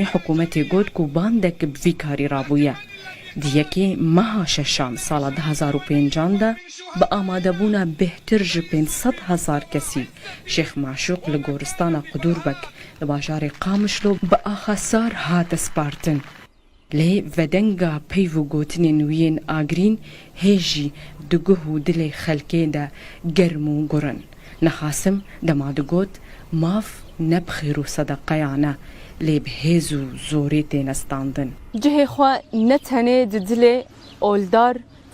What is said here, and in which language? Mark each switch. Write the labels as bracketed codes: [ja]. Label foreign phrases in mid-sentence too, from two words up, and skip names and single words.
[ku] حکوومەتێ گوت و باندێک بڤی کاری ڕابوویە دیەکێ مەها شەشان ساڵا 2005دا بە ئامادەبوونە بێتر ji 500,000 کەسی شێخ معشوق لە گۆرستانە قودوربەک لە باژارێ قامشلۆ بە ئاخەسار هاتە سپارتن لێ ڤەدەنگا پەیڤ و گوتنێن ویên ئاگرین هێژی دگوه و dilê xelkê de germ û gurin nexasim dema digot mav ne bi xêr û sedeqeyan e lê bi hêz û zorê têne standin cihê xwe ne tenê di dilê oldar